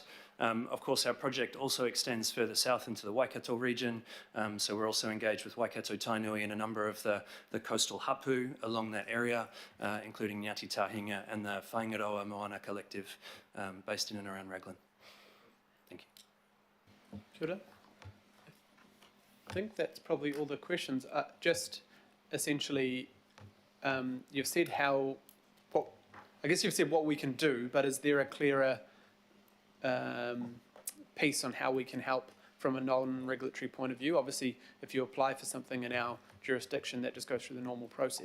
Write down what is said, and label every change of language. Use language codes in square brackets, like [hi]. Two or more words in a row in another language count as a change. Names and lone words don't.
[en] Of course, our project also extends further south into the Waikato region, so we're also engaged with Waikato Tainui and a number of the coastal hapu along that area, including Ngāti Tahinga and the Whaingaroa Moana Collective based in and around Raglan. Thank you. [mi] Kia ora. [en] I think that's probably all the questions. Just essentially, you've said you've said what we can do, but is there a clearer piece on how we can help from a non-regulatory point of view? Obviously, if you apply for something in our jurisdiction, that just goes through the normal process.